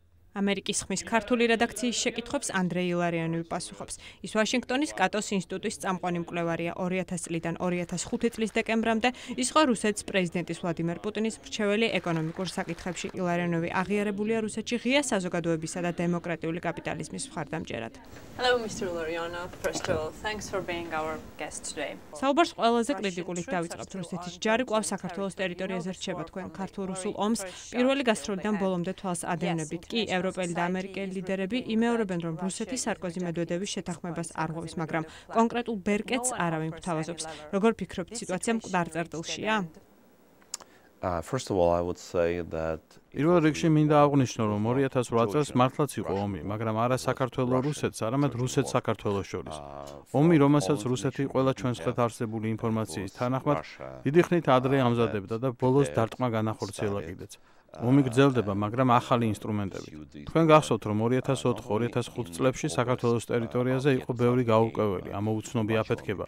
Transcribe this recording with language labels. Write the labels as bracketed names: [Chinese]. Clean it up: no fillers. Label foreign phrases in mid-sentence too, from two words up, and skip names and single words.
[Georgian] ამერიკის ხმის ქართული რედაქციის შეკითხვებს ანდრეი ილარიონოვი პასუხობს. ის ვაშინგტონის კატოს ინსტიტუტის წამყვანი მკვლევარია 2000 წლიდან 2005 წლის დეკემბრამდე, ის იყო რუსეთის პრეზიდენტის ვლადიმერ პუტინის მრჩეველი ეკონომიკურ საკითხებში. ილარიონოვი აღიარებულია რუსეთში ღია საზოგადოებისა და დემოკრატიული კაპიტალიზმის მხარდამჭერად. [English] Hello, Mr. Larionov. First of all, thanks for being our guest today. [Georgian] საუბარს ყველაზე კრიტიკულით დავიწყებთ. რუსეთის ჯარი კვლავ საქართველოს ტერიტორიაზე რჩება. თქვენ ქართულ-რუსულ ომს პირველი გასროლიდან ბოლომდე თვალს ადევნებდით. კი ევროპელი და ამერიკელი ლიდერები იმეორებენ, რომ რუსეთი სარკოზი მედვედევის შეთანხმებას არ ღვევს, მაგრამ კონკრეტულ ბერკეტს არავინ გვთავაზობს. როგორ ფიქრობთ, სიტუაცია მკვდარ წერტილშია? [English] First of all, I would say that [Georgian] პირველ რიგში მინდა აღვნიშნო, რომ 2008 წელს მართლაც იყო ომი, მაგრამ არა საქართველოს რუსეთს, არამედ რუსეთს საქართველოს შორის. ომი, რომელსაც რუსეთი ყველა ჩვენს ხელთ არსებული ინფორმაციის თანახმად დიდი ხნით ადრე ამზადებდა და ბოლოს დარტყმა განახორციელა კიდეც. ომი გრძელდება, მაგრამ ახალი ინსტრუმენტებით. თქვენ გახსოვთ, რომ 2004-2005 წლებში საქართველოს ტერიტორიაზე იყო ბევრი გაურკვეველი, ამოუცნობი აფეთქება.